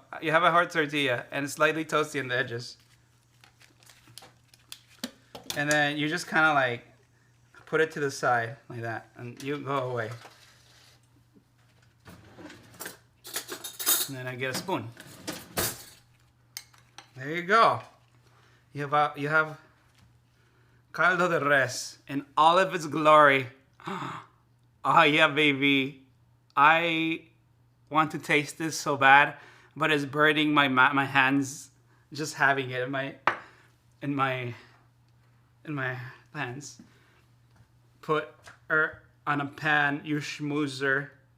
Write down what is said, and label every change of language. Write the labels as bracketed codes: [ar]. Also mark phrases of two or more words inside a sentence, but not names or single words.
[en] You have a hard tortilla and it's slightly toasty on the edges. And then you just kind of like put it to the side like that and you go away. And then I get a spoon. There you go. You have [es] caldo de res [en] in all of its glory. Oh yeah, baby. I want to taste this so bad, but it's burning my hands just having it in my hands. Put her on a pan, you schmoozer.